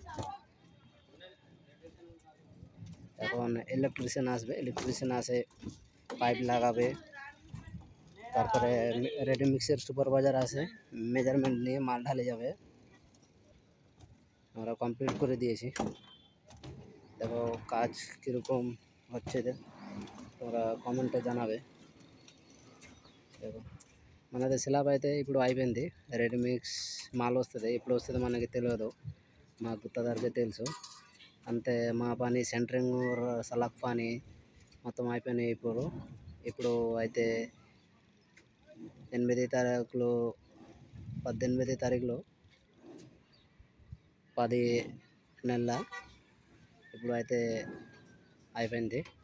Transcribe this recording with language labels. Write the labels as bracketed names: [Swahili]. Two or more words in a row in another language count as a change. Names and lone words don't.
[Bangla] এখন ইলেকট্রিশিয়ান আসবে, ইলেকট্রিশিয়ান আসে পাইপ লাগাবে। তারপরে [English] ready mix supervisor [Bangla] আসে, মেজারমেন্ট নিয়ে মাল ঢালে যাবে। আমরা কমপ্লিট করে দিয়েছি। দেখো কাজ কীরকম হচ্ছে, তোমরা కమెంట్ জানাবে. [Telugu] మనది స్లాబ్ అయితే ఇప్పుడు అయిపోయింది. [English] ready mix [Telugu] మాల్ వస్తుంది, ఇప్పుడు వస్తుంది మనకి తెలియదు, మా గుత్తదారికి తెలుసు అంతే. మా పని సెంటరింగ్, సలక్ పని మొత్తం అయిపోయినాయి. ఇప్పుడు అయితే 8 తారీఖులో 18 తారీఖులో 10 నెలల ఇప్పుడు అయితే అయిపోయింది.